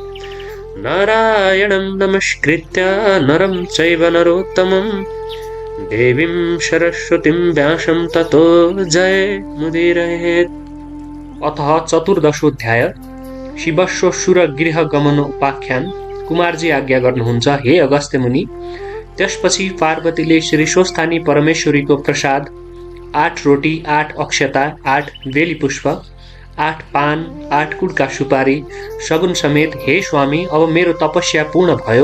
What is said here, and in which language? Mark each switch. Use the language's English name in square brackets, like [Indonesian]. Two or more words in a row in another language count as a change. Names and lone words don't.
[Sanskrit] नारायणं नमस्कृत्य नरं चैव नरोत्तमं देवीं सरस्वतीं व्यासं ततो जयमुदीरयेत्। अतः चतुर्दशोऽध्याय शिवस्वसुरगृहगमनोपाख्यान। [Nepali] कुमारजी आज्ञा गर्नुहुन्छ हे अगस्त्य मुनि। त्यसपछि पार्वतीले श्री स्वस्थानी परमेश्वरीको प्रसाद 8 रोटी 8 अक्षता 8 बेली पुष्प 8 पान 8 कुडका सुपारी सगुन समेत हे स्वामी अब मेरो तपस्या पूर्ण भयो।